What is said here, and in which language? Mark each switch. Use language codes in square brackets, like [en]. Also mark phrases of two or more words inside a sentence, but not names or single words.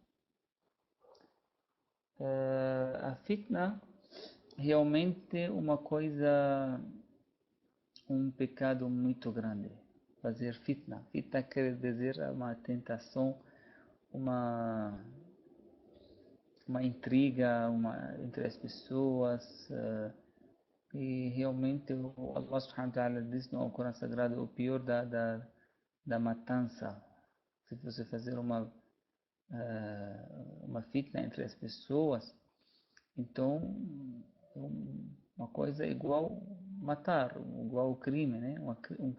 [pt] A fitna realmente é uma coisa, um pecado muito grande. Fazer fitna. Fitna quer dizer uma tentação, uma, uma intriga entre as pessoas. E realmente o Allah [ar] سبحانه وتعالى [pt] diz no Alcorão Sagrado: o pior da matança, se você fazer uma fitna entre as pessoas, então uma coisa é igual matar, igual crime, né?